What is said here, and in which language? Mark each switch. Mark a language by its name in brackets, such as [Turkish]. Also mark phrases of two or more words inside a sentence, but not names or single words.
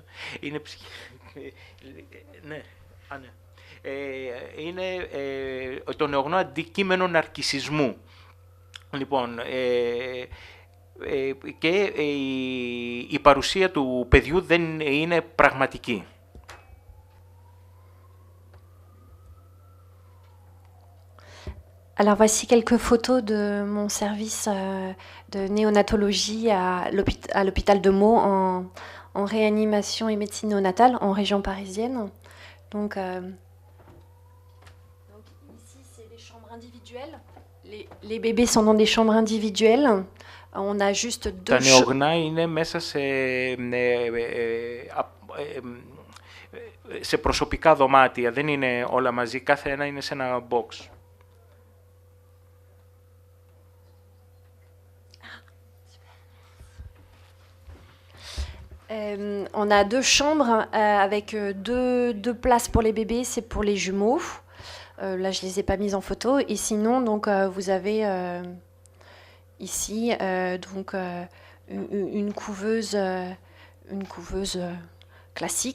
[Greek] Είναι ναι, ναι. Είναι το νεογνώ αντικείμενο ναρκισσισμού. Λοιπόν, και η παρουσία του παιδιού δεν είναι πραγματική. [French] Alors voici quelques photos de mon service de néonatologie à l'hôpital de Meaux en réanimation et médecine néonatale en région parisienne. Donc ici c'est des chambres individuelles. Les bébés sont dans des chambres individuelles. On a juste deux. [Greek] Τα νεογνά είναι μέσα σε προσωπικά δωμάτια, δεν είναι όλα μαζί, κάθε ένα είναι σε ένα box. [French] On a deux chambres avec deux places pour les bébés, c'est pour les jumeaux. Là, je les ai pas mises en photo. Et sinon, donc, vous avez ici donc une couveuse classique.